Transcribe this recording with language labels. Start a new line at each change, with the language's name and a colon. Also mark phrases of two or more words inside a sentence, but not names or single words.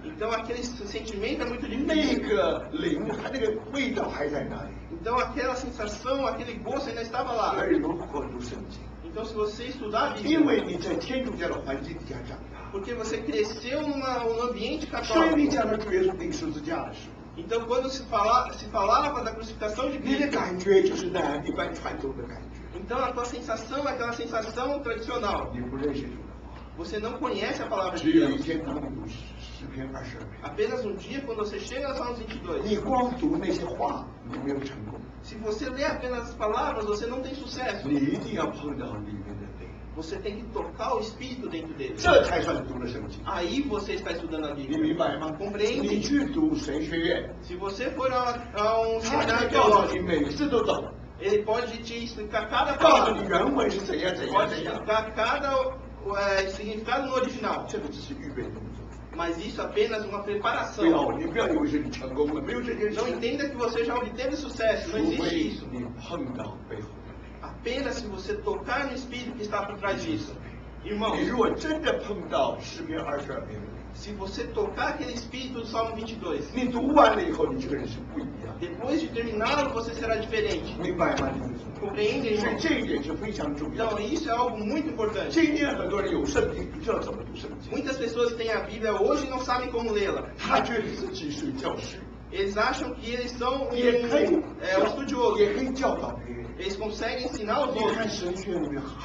Portuguese: Então aquele sentimento é muito
Chinese: 那
Portuguese: difícil.
Chinese: 个灵，它那个味道还在那里。
Portuguese: Então aquela sensação, aquele gosto ainda estava lá.
Chinese: 所以如果读圣经，
Portuguese: Então se você estudar a
Chinese: 因
Portuguese: Bíblia,
Chinese: 为你在天主教的环境底下长大，
Portuguese: porque você cresceu num ambiente
Chinese: 所以你
Portuguese: católico.
Chinese: 讲到主耶稣钉十字架的时候，
Portuguese: Então quando se falava da crucificação de
Chinese: 你的
Portuguese: Cristo,
Chinese: 感觉就是那一般传统的感觉。
Portuguese: então a tua sensação é aquela sensação tradicional.
Chinese: 你不认识主的话，
Portuguese: Você não conhece a palavra
Chinese: 只
Portuguese: de
Chinese: 有一
Portuguese: Deus.
Chinese: 天当你读诗篇22篇，
Portuguese: Apenas um dia, quando você chega aos Salmos
Chinese: 你
Portuguese: 22,
Chinese: 光读那些话，你没有成功。
Portuguese: se você lê apenas as palavras, você não tem sucesso.
Chinese: 你一定要碰到里面的灵，
Portuguese: Você tem que tocar o Espírito dentro dele.
Chinese: 这才算读了圣经。
Portuguese: Aí você está estudando a
Chinese: 你
Portuguese: Bíblia.
Chinese: 明白吗？
Portuguese: Compreende?
Chinese: 你去读神学院，
Portuguese: Se você for a um
Chinese: 他才
Portuguese: seminário
Chinese: 告诉你
Portuguese: teológico,
Chinese: 每个字都懂，
Portuguese: ele pode te explicar cada
Chinese: 告诉你
Portuguese: palavra,
Chinese: 原文是怎样怎样
Portuguese: pode
Chinese: 怎样。
Portuguese: explicar cada significado no original.
Chinese: 这个只是预备动作，
Portuguese: Mas isso é apenas uma
Chinese: 不
Portuguese: preparação.
Chinese: 要你不要以为是你成功了，没有这件事
Portuguese: Não。entenda que você já obteve sucesso.
Chinese: 除
Portuguese: Não existe
Chinese: 非
Portuguese: isso.
Chinese: 你碰到背后的灵，
Portuguese: Apenas se você tocar no Espírito que está por trás disso. Irmãos,
Chinese: 你如果真的碰到诗篇22篇，
Portuguese: se você tocar aquele espírito do Salmo 22,
Chinese: 你读完了以后，你这个人是不一样的，
Portuguese: depois de terminá-lo, você será diferente.
Chinese: 明白吗？弟兄姊妹？
Portuguese: Compreendem,
Chinese: 所以
Portuguese: irmãos?
Chinese: 这一点是非常重要
Portuguese: Então,
Chinese: 的。
Portuguese: isso é algo muito importante.
Chinese: 今天很多人有圣经，不知道怎么读圣经，
Portuguese: Muitas pessoas têm a Bíblia hoje e não sabem como lê-la.
Chinese: 他觉得自己是教师，
Portuguese: Eles acham que eles são
Chinese: 也可以
Portuguese: um estudioso.
Chinese: 也可以教导别人。
Portuguese: Eles conseguem ensinar os
Chinese: 你
Portuguese: outros.
Chinese: 看神学里面